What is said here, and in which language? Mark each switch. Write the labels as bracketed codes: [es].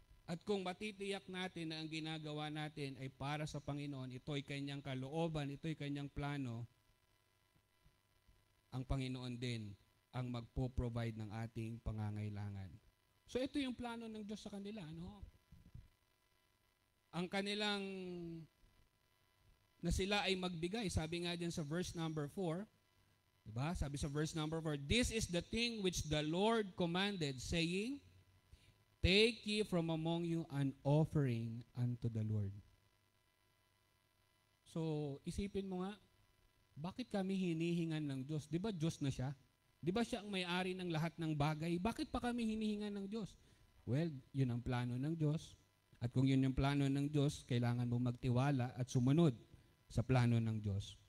[tl] At kung matitiyak natin na ang ginagawa natin ay para sa Panginoon, ito'y kanyang kalooban, ito'y kanyang plano, ang Panginoon din ang magpo-provide ng ating pangangailangan. So ito yung plano ng Diyos sa kanila. Ano? Ang kanilang na sila ay magbigay. Sabi nga dyan sa verse number 4, diba? Sabi sa [en] verse number 4, "This is the thing which the Lord commanded, saying, Take ye from among you an offering unto the Lord." [tl] So, isipin mo nga, bakit kami hinihingan ng Diyos? Di ba Diyos na siya? Di ba siya ang may-ari ng lahat ng bagay? Bakit pa kami hinihingan ng Diyos? Well, yun ang plano ng Diyos. At kung yun yung plano ng Diyos, kailangan mo magtiwala at sumunod sa plano ng Diyos.